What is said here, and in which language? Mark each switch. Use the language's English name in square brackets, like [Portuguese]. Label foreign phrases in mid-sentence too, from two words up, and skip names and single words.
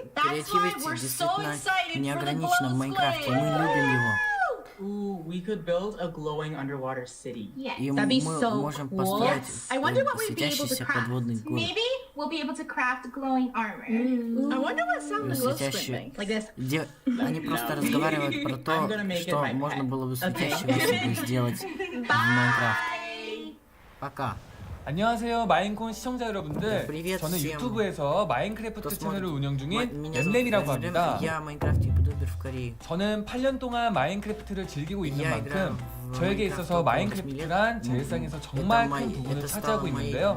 [English] That's why we're so excited for the glow squid. Ooh, we could build a glowing underwater city. Yes. That'd be so cool. Yes. I wonder what we'd be able to craft. Maybe we'll be able to craft glowing armor. I wonder what sound the glow squid makes. Like this. [Russian] Они просто разговаривают про то, что можно было бы светящегося сделать в Майнкрафте. Пока. [Korean] 안녕하세요 마인콘 시청자 여러분들. 저는 유튜브에서 마인크래프트 채널을 운영 중인 엠렘이라고 합니다. 저는 8년 동안 마인크래프트를 즐기고 있는 만큼 저에게 있어서 마인크래프트란 제 일상에서 정말 큰 부분을 차지하고 있는데요.